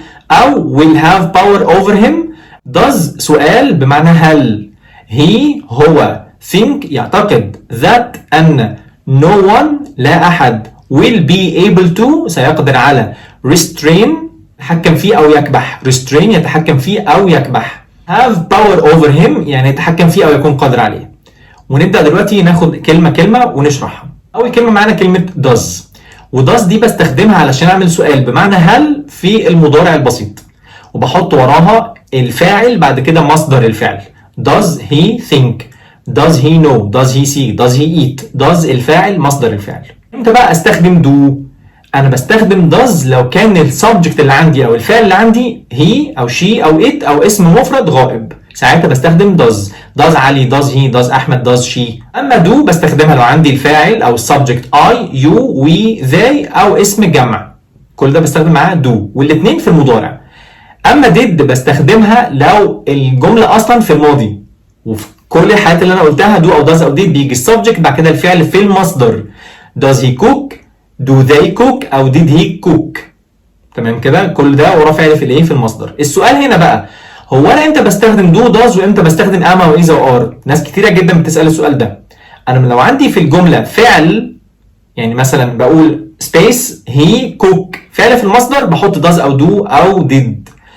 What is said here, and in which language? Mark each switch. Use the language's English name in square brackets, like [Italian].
[Arabic] أو [English] will have power over him. Does [Arabic] سؤال بمعنى هل. [English] He [Arabic] هو [English] think [Arabic] يعتقد [English] that [Arabic] أن [English] no one [Arabic] لا أحد [English] will be able to [Arabic] سيقدر على [English] restrain [Arabic] يتحكم فيه أو يكبح. [English] restrain [Arabic] يتحكم فيه أو يكبح. [English] have power over him [Arabic] يعني يتحكم فيه أو يكون قادر عليه. ونبدأ دلوقتي ناخد كلمة ونشرحها. أول كلمة معانا كلمة does، وdoes دي بستخدمها علشان أعمل سؤال بمعنى هل في المضارع البسيط، وبحط وراها الفاعل بعد كده مصدر الفعل. [English] does he think، does he know، does he see، does he eat. [Arabic] does الفاعل مصدر الفعل. امتى بقى استخدم do؟ انا بستخدم does لو كان السبجكت اللي عندي او الفعل اللي عندي he او she او it او اسم مفرد غائب، ساعتها بستخدم does علي، [English] does he، [Arabic] does احمد، [English] does she. [Arabic] اما do بستخدمها لو عندي الفاعل او السبجكت [English] I you we they [Arabic] او اسم جمع، كل ده بستخدم معاه do، والاثنين في المضارع. اما did بستخدمها لو الجمله اصلا في الماضي، وفي كل الحالات اللي انا قلتها do او does او did بيجي السبجكت بعد كده الفعل في المصدر. [English] does he cook، do they cook [Arabic] او [English] did he cook. [Arabic] تمام كده، كل ده وراه فعل في الايه في المصدر. السؤال هنا بقى هو انا امتى بستخدم do does وامتى بستخدم am او is او are؟ ناس كتيره جدا بتسال السؤال ده. انا لو عندي في الجمله فعل، يعني مثلا بقول [English] space he cook، [Arabic] فعل في المصدر بحط does او do او did.